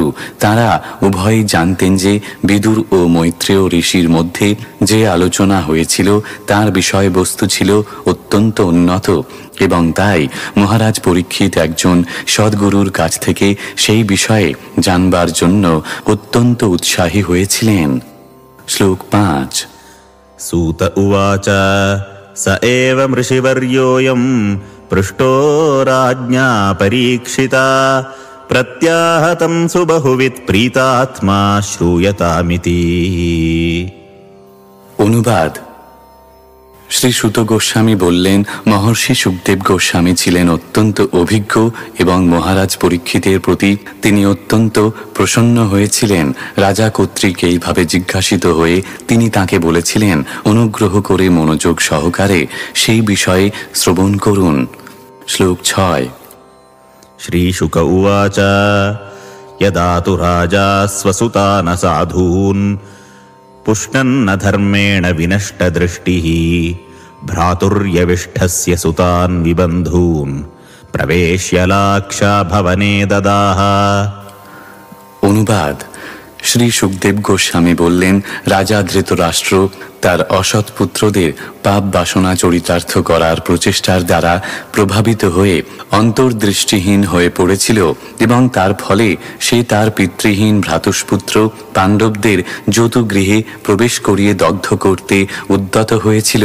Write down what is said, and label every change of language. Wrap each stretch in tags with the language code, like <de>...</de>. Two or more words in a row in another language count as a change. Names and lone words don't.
<bn>তারা উভয়ই জানতেন যে বিদুর ও মৈত্রেয় ঋষির মধ্যে যে আলোচনা হয়েছিল তার বিষয়বস্তু ছিল অত্যন্ত উন্নত, এবং তাই মহারাজ পরীক্ষিত একজন সদ্গুরুর কাছ থেকে সেই বিষয়ে জানবার জন্য অত্যন্ত উৎসাহী হয়েছিলেন। শ্লোক 5।</bn> <sa>सूत उवाच स एव ऋषिवर्योऽयं पृष्टो राज्ञा परीक्षिता प्रत्याहतं सुबहुवित् प्रीतात्मा श्रूयतामिति।</sa> <bn>অনুবাদ। শ্রী সুত গোস্বামী বললেন, মহর্ষি সুখদেব গোস্বামী ছিলেন অত্যন্ত অভিজ্ঞ এবং মহারাজ পরীক্ষিতের প্রতি তিনি অত্যন্ত প্রসন্ন হয়েছিলেন। রাজা কর্তৃক এইভাবে জিজ্ঞাসিত হয়ে তিনি তাকে বলেছিলেন, অনুগ্রহ করে মনোযোগ সহকারে সেই বিষয়ে শ্রবণ করুন। শ্লোক 6।</bn> <sa>श्रीशुक उवाच यदा तु राजा स्वसुतान साधून् पुष्णन्न धर्मेण विनष्टदृष्टिः भ्रातुर्यविष्ठस्य सुतान् विबन्धून् प्रवेश्य लाक्षा भवने ददाह।</sa> <bn>অনুবাদ। শ্রী সুখদেব গোস্বামী বললেন, রাজা ধৃতরাষ্ট্র তার অসৎ পুত্রদের পাপ বাসনা চরিতার্থ করার প্রচেষ্টার দ্বারা প্রভাবিত হয়ে অন্তর্দৃষ্টিহীন হয়ে পড়েছিল, এবং তার ফলে সে তার পিতৃহীন ভ্রাতুষ্পুত্র পাণ্ডবদের যৌতুগৃহে প্রবেশ করিয়ে দগ্ধ করতে উদ্যত হয়েছিল।</bn>